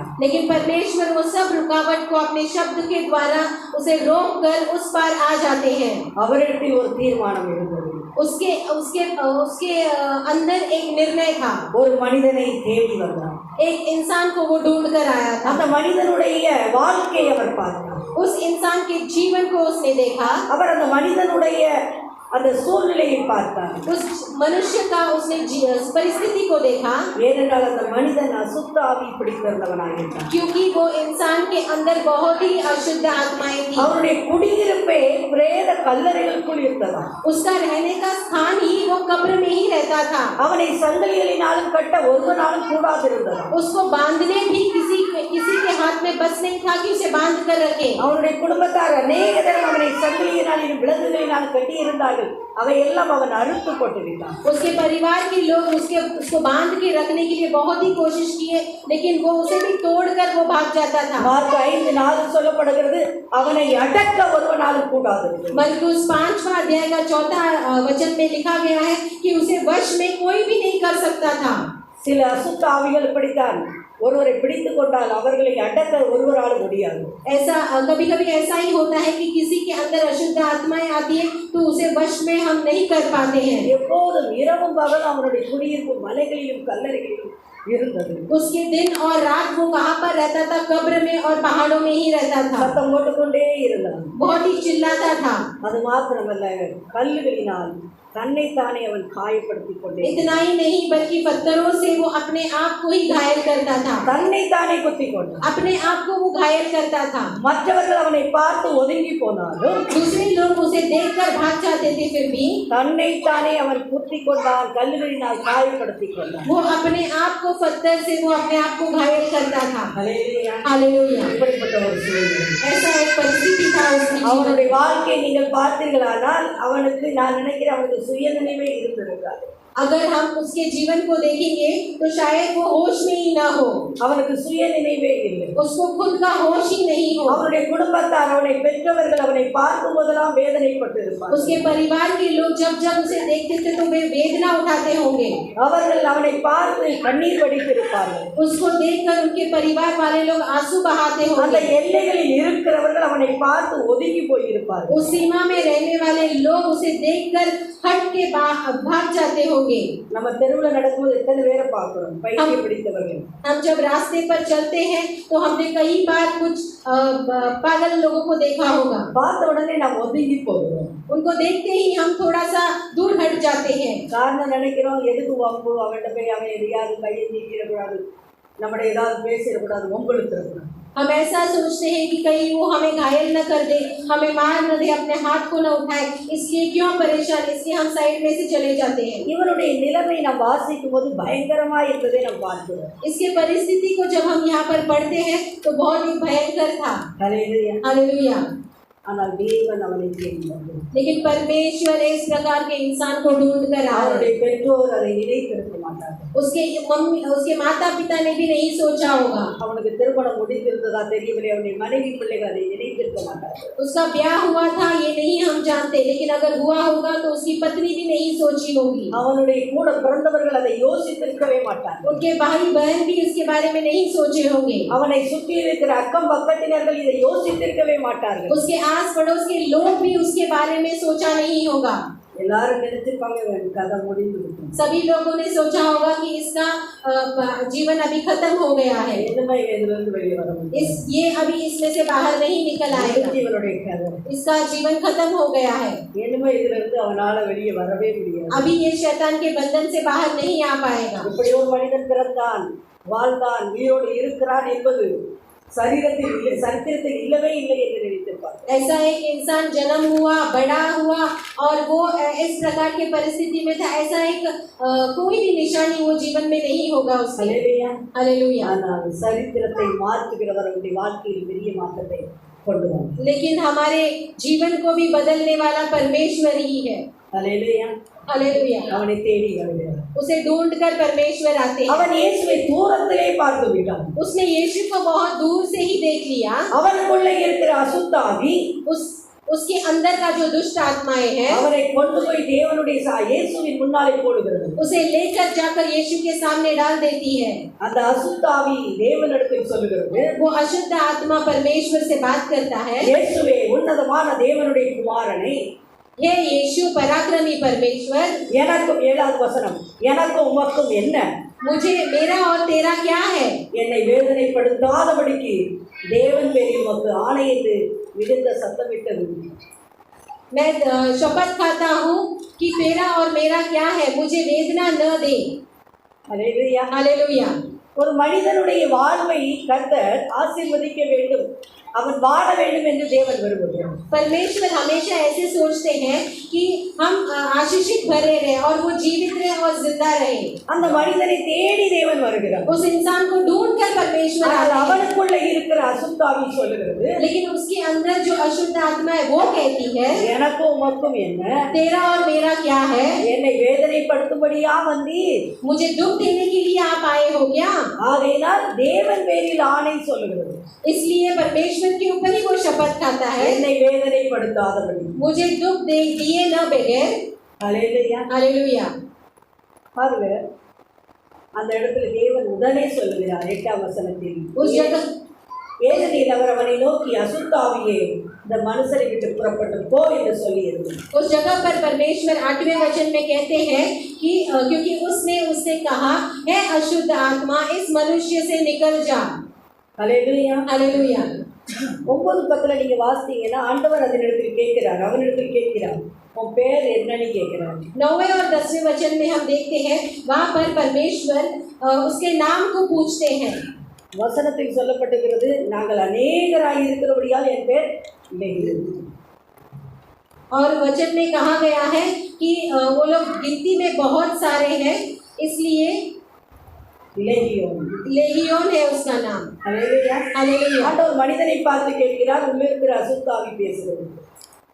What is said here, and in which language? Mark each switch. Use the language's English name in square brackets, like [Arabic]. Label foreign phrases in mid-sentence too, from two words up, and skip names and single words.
[Hindi] लेकिन परमेश्वर वो सब रुकावट को अपने शब्द के द्वारा उसे रोक कर उस पार आ जाते हैं। [Tamil] அவரிடத்தில் ஒரு தீர்மானம் இருந்தது. [Hindi] उसके उसके उसके अंदर एक निर्णय था। [Tamil] ஒரு மனிதனை தேடி வந்தார். [Hindi] एक इंसान को वो ढूंढ कर आया था। [Tamil] அந்த மனிதனுடைய வாழ்க்கையை அவர் பார்த்தார். [Hindi] उस इंसान के जीवन को उसने देखा। [Tamil] அவர் அந்த மனிதனுடைய அந்த சூழ்நிலையை பார்த்தார். [Hindi] उस मनुष्य का उसने परिस्थिति को देखा। [Tamil] ஏனென்றால் அந்த மனிதன் அசுத்த ஆவி பிடித்திருந்தவனாக இருந்தார். [Hindi] क्योंकि वो इंसान के अंदर बहुत ही अशुद्ध आत्माएं थी। [Tamil] அவருடைய குடியிருப்பே பிரேத கல்லறைகளுக்குள் இருந்ததா. [Hindi] उसका रहने का स्थान ही वो कब्र में ही रहता था। [Tamil] அவனை சங்கிலிகளினாலும் கட்ட ஒருவனாலும் கூடாதிருந்ததா. [Hindi] उसको बांधने भी किसी के हाथ में बस नहीं था कि उसे बांध कर रखे। [Tamil] அவனுடைய குடும்பத்தார் अनेक தடவை அவனை சங்கிலியினாலும் விலங்குகளினாலும் கட்டி இருந்தார்கள். அவை எல்லாம் அவன் அறுத்து போட்டு விட்டான். [Hindi] उसके परिवार के लोग उसको बांध के रखने के लिए बहुत ही कोशिश किए, लेकिन वो उसे भी तोड़कर वो भाग जाता था। [Tamil] மார்க் 5:4 சொல்லப்படுகிறது, அவனை அடக்க ஒருவனாலும் கூடாது. [Hindi] मरकुस 5वां अध्याय का 4था वचन में लिखा गया है कि उसे वश में कोई भी नहीं कर सकता था। [Tamil] சில அசுத்த ஆவிகள் இப்படித்தான் ஒருவரை பிடித்து கொண்டால் அவர்களை அடக்க ஒருவரால் முடியாது. [Hindi] ऐसा कभी-कभी ऐसा ही होता है कि किसी के अंदर अशुद्ध आत्माएं आती है तो उसे वश में हम नहीं कर पाते हैं। [Tamil] எப்போதும் இரவும் பகலும் அவனுடைய குடியிருப்பு மலைகளிலும் கல்லறைகளிலும் இருந்தது. [Hindi] उसके दिन और रात वो कहाँ पर रहता था? कब्र में और पहाड़ों में ही रहता था। [Tamil] சத்தம் போட்டுக்கொண்டே இருந்தான். [Hindi] बहुत ही चिल्लाता था। [Tamil] அது மாத்திரமல்ல, கல்லுகளினால் தன்னைத்தானே அவன் காயப்படுத்திக் கொண்டே. [Hindi] इतना ही नहीं बल्कि पत्थरों से वो अपने आप को ही घायल करता था। [Tamil] தன்னைத்தானே குத்திக் கொண்டான். [Hindi] अपने आप को वो घायल करता था। [Tamil] மற்றவர்கள் அவனை பார்த்து ஒதுங்கி போனாலும் [Hindi] दूसरे लोग उसे देखकर भाग जाते थे, फिर भी [Tamil] தன்னைத்தானே அவன் குத்திக் கொண்டான். கல்லுகளினால் காயப்படுத்திக் கொண்டான். [Hindi] वो अपने आप को पत्थर से वो अपने आप को घायल करता था। [Tamil] ஹல்லேலூயா. [Hindi] हालेलुया। [Tamil] இப்படிப்பட்ட ஒரு சூழ்நிலை. [Hindi] ऐसा एक परिस्थिति था उसके जीवन में। [Tamil] அவனுடைய வாழ்க்கையை நீங்கள் பார்த்தீர்களானால் அவனுக்கு நான் நினைக்கிறேன் அவனுக்கு சுயநினைவே இருந்திருக்காது. [Hindi] अगर हम उसके जीवन को देखेंगे तो शायद वो होश में ही ना हो, [Tamil] அவனுக்கு சுய நினைவே இல்லை. [Hindi] उसको खुद का होश ही नहीं हो, [Tamil] அவனுடைய குடும்பத்தார் அவனை பெற்றவர்கள் அவனை பார்க்கும் போதெல்லாம் வேதனைப்பட்டு இருப்பார். [Hindi] उसके परिवार के लोग जब जब उसे देखते थे तो वे वेदना उठाते होंगे, [Tamil] அவர்கள் அவனை பார்த்து கண்ணீர் வடித்திருப்பார்கள். [Hindi] उसको देखकर उनके परिवार वाले लोग आंसू बहाते [Tamil] அந்த [Hindi] होंगे, [Tamil] எல்லைகளில் இருக்கிறவர்கள் அவனை பார்த்து ஒதுங்கி போயிருப்பார்கள். [Hindi] उस सीमा में रहने वाले लोग उसे देखकर हट के भाग जाते होंगे। [Tamil] நம்ம தெருவுல நடக்கும்போது எத்தனை பேரை பார்க்கிறோம் பைத்தியம் பிடித்தவர்கள். [Hindi] हम जब रास्ते पर चलते हैं तो हमने कई बार कुछ पागल लोगों को देखा होगा, [Tamil] பார்த்த உடனே நாம் ஒதுங்கி போகிறோம். [Hindi] उनको देखते ही हम थोड़ा सा दूर हट जाते हैं। [Tamil] காரணம் நினைக்கிறோம் எதுக்கு வம்பு, அவன்கிட்ட போய் அவன் எதையாவது கையை நீக்கிடக்கூடாது, நம்மளை ஏதாவது பேசிடக்கூடாது, வம்புழுத்திடக்கூடாது. [Hindi] हम ऐसा सोचते हैं कि कहीं वो हमें घायल न कर दे, हमें मार न दे, अपने हाथ को न उठाए, इसलिए क्यों परेशान, इसलिए हम साइड में से चले जाते हैं। [Tamil] இவனுடைய நிலைமை நாம் வாசிக்கும் போது பயங்கரமா இருந்ததை நாம் பார்க்கிறோம். [Hindi] इसके परिस्थिति को जब हम यहाँ पर पढ़ते हैं तो बहुत ही भयंकर था। [Tamil] ஹல்லேலூயா. [Hindi] हालेलुया। [Tamil] ஆனால் தேவன் அவனை தேடினார். [Hindi] लेकिन परमेश्वर इस प्रकार के इंसान को ढूंढ कर आया। [Tamil] அவருடைய பெற்றோர் அதை நினைத்திருக்க மாட்டார்கள். [Hindi] उसके माता पिता ने भी नहीं सोचा होगा, [Tamil] அவனுக்கு திருமணம் முடிந்திருந்ததா தெரியவில்லை, அவனுடைய மனைவி பிள்ளைகள் அதை நினைத்திருக்க மாட்டார்கள். [Hindi] उसका ब्याह हुआ था ये नहीं हम जानते, लेकिन अगर हुआ होगा तो उसकी पत्नी भी नहीं सोची होगी, [Tamil] அவனுடைய கூட பிறந்தவர்கள் அதை யோசித்திருக்கவே மாட்டார்கள். [Hindi] उनके भाई बहन भी इसके बारे में नहीं सोचे होंगे, [Tamil] அவனை சுற்றி இருக்கிற அக்கம் பக்கத்தினர்கள் இதை யோசித்திருக்கவே மாட்டார்கள். [Hindi] उसके आस पड़ोस के लोग भी उसके बारे में सोचा नहीं होगा। [Tamil] எல்லாரும் நினைச்சிருப்பாங்க கதை முடிந்து விட்டது. [Hindi] सभी लोगों ने सोचा होगा कि इसका जीवन अभी खत्म हो गया है, [Tamil] என்னமா இதிலிருந்து வெளியே வர முடியும், [Hindi] ये अभी इसमें से बाहर नहीं निकल आएगा, [Tamil] இவனுடைய கதை [Hindi] इसका जीवन खत्म हो गया है, [Tamil] என்னமா இதிலிருந்து அவனால வெளியே வரவே முடியாது. [Hindi] अभी ये शैतान के बंधन से बाहर नहीं आ पाएगा। [Tamil] இப்படி ஒரு மனிதன் பிறந்தான், வாழ்ந்தான், உயிரோடு இருக்கிறான் என்பது சரித்திரத்தில் இல்லவே இல்லை என்று நினைத்திருப்பார். [Hindi] ऐसा एक इंसान जन्म हुआ, बड़ा हुआ और वो इस प्रकार के परिस्थिति में था, ऐसा एक कोई भी निशानी वो जीवन में नहीं होगा उसके। हालेलुया. हालेलुया। [Tamil] ஆனால் சரித்திரத்தை மாற்றுகிறவர் அவருடைய வாழ்க்கையில் பெரிய மாற்றத்தை கொண்டு வந்தார். [Hindi] लेकिन हमारे जीवन को भी बदलने वाला परमेश्वर ही है। हालेलुया. हालेलुया। [Tamil] அவனை தேடி வருகிறார். [Hindi] उसे ढूंढ कर परमेश्वर आते हैं। [Tamil] அவன் இயேசுவை தூரத்திலே பார்த்து விட்டான். [Hindi] उसने यीशु को बहुत दूर से ही देख लिया। [Tamil] அவனுக்குள்ளே இருக்கிற அசுத்தாவி, [Hindi] उसके अंदर का जो दुष्ट आत्माएं हैं, [Tamil] அவனை கொண்டு போய் தேவனுடைய இயேசுவின் முன்னாலே போடுகிறது. [Hindi] उसे लेकर जाकर यीशु के सामने डाल देती है। [Tamil] அந்த அசுத்தாவி தேவனிடத்தில் சொல்லுகிறது, [Hindi] वो अशुद्ध आत्मा परमेश्वर से बात करता है, [Tamil] இயேசுவே உன்னதமான தேவனுடைய குமாரனே, [Hindi] हे यीशु पराक्रमी परमेश्वर, [Tamil] எனக்கும் 7வது வசனம், எனக்கும் உமக்கும் என்ன, [Hindi] मुझे मेरा और तेरा क्या है, [Tamil] என்னை வேதனைப்படுத்தாதபடிக்கு தேவன் பேரில் உமக்கு ஆணையிட்டு விழுந்த சத்தமிட்டது. [Hindi] मैं शपथ खाता हूँ कि तेरा और मेरा क्या है, मुझे वेदना न दे। हालेलुया. हालेलुया। [Tamil] ஒரு மனிதனுடைய வாழ்வை கர்த்தர் ஆசீர்வதிக்க வேண்டும், அவன் வாழ வேண்டும் என்று தேவன் விரும்புகிறார். [Hindi] परमेश्वर हमेशा ऐसे सोचते हैं कि हम आशीषित भरे रहे और वो जीवित रहे और जिंदा रहे। [Tamil] அந்த மனிதனை தேடி தேவன் வருகிறார். [Hindi] उस इंसान को ढूंढ कर परमेश्वर [Tamil] ஆனால் [Hindi] आते हैं। [Tamil] அவனுக்குள்ள இருக்கிற அசுத்தாவி சொல்லுகிறது, [Hindi] लेकिन उसके अंदर जो अशुद्ध आत्मा है वो कहती है, [Tamil] எனக்கும் உமக்கும் என்ன, [Hindi] तेरा और मेरा क्या है, [Tamil] என்னை வேதனைப்படுத்தும்படியா வந்தீர், [Hindi] मुझे दुख देने के लिए आप आए हो क्या। [Tamil] ஆகையினால் தேவன் பேரில் ஆணை சொல்லுகிறது, [Hindi] इसलिए परमेश्वर के ऊपर ही वो शपथ खाता है, [Tamil] என்னை வேதனைப்படுத்தாதபடி, [Hindi] मुझे दुख दिए न बगैर। हालेलुया. हालेलुया। [Tamil] பாருங்க, அந்த இடத்துல தேவன் உடனே சொல்லுகிறார் 8ஆம் வசனத்தில், [Hindi] उस जगह [Tamil] ஏனெனில் அவர் அவனை நோக்கி அசுத்தாவியே இந்த மனுஷரை விட்டு புறப்பட்டு போ என்று சொல்லியிருந்தார். [Hindi] उस जगह पर परमेश्वर 8वें वचन में कहते हैं कि क्योंकि उसने उससे कहा, है अशुद्ध आत्मा इस मनुष्य से निकल जा। हालेलुया. हालेलुया। [Tamil] 9:10 நீங்க வாசித்தீங்கன்னா ஆண்டவர் அதனிடத்தில் கேட்கிறார், அவனிடத்தில் கேட்கிறார், உன் பேர் என்னன்னு கேட்கிறார். [Hindi] 9वें और 10वें वचन में हम देखते हैं वहाँ पर परमेश्वर उसके नाम को पूछते हैं। [Tamil] வசனத்தில் சொல்லப்பட்டிருக்கிறது, நாங்கள் அநேகராய் இருக்கிறபடியால் என் பேர் விலகிறது. [Hindi] और वचन में कहा गया है कि वो लोग गिनती में बहुत सारे हैं, इसलिए लेगियोन है उसका नाम। हालेलुया. हालेलुया। [Tamil] ஆண்டவர் மனிதனை பார்த்து கேட்கிறார், உள்ள இருக்கிற அசுத்தாவி பேசுகிறது.